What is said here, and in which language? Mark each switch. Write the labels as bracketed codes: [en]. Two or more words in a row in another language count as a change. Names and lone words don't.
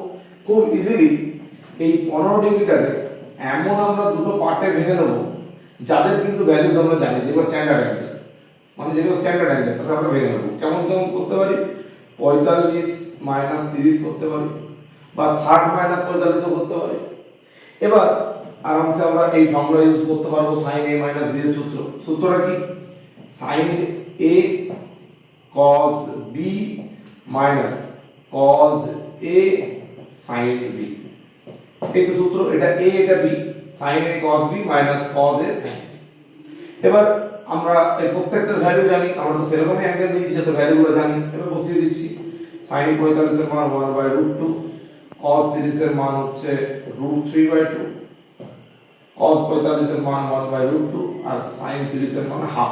[bn] খুব ইজিলি এই 15 ডিগ্রিটাকে এমন আমরা দুটো পার্টে ভেঙে নেব যাদের কিন্তু ভ্যালুজ আমরা জানি, যেগুলো [en] standard angle, [bn] মানে যেগুলো [en] standard angle [bn] তাতে আমরা ভেঙে নেব। কেমন কেমন করতে পারি? 45 মাইনাস 30 করতে পারি, বা 60 মাইনাস 45 ও করতে পারি। এবার আরামসে আমরা এই [en] formula use [bn] করতে পারবো sin a মাইনাস b এর সূত্র। সূত্রটা কি? sin a cos b মাইনাস cos a sin b। এই তো সূত্র, এটা a এটা b, sin a cos b মাইনাস cos a sin b। এবার আমরা এই প্রত্যেকটার ভ্যালু জানি, আমরা তো সেরকমই অ্যাঙ্গেল নিয়েছি যাতে ভ্যালুগুলো জানি। এবার বসিয়ে দিচ্ছি। sin 45 এর মান 1/√2, cos 30 এর মান হচ্ছে √3/2, cos 45 এর মান 1/√2 আর sin 30 এর মান হাফ।